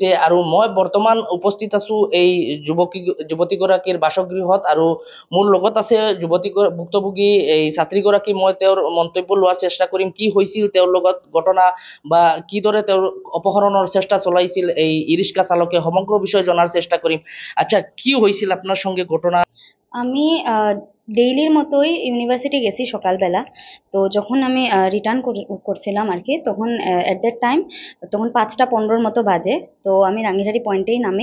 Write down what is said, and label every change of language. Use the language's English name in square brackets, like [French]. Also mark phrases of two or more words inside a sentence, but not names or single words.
[Assamese] আৰু মই বৰ্তমান উপস্থিত আছো এই যুৱতীগৰাকীৰ বাসগৃহত, আৰু মোৰ লগত আছে ভুক্তভোগী এই ছাত্ৰীগৰাকী। মই তেওঁৰ মন্তব্য লোৱাৰ চেষ্টা কৰিম, কি হৈছিল তেওঁৰ লগত ঘটনা বা কিদৰে তেওঁৰ অপহৰণৰ চেষ্টা চলাইছিল এই ই ৰিক্সা চালকে, [Bangla] সমগ্র বিষয় জানার চেষ্টা করিম। আচ্ছা, কি হয়েছিল আপনার সঙ্গে ঘটনা? আমি ডেইলির মতোই ইউনিভার্সিটি গেছি সকালবেলা। তো যখন আমি রিটার্ন করছিলাম আর কি, তখন [English] at that time [Bangla] তখন 5:15 মতো বাজে। তো আমি রাঙ্গিরহারি পয়েন্টেই নামি।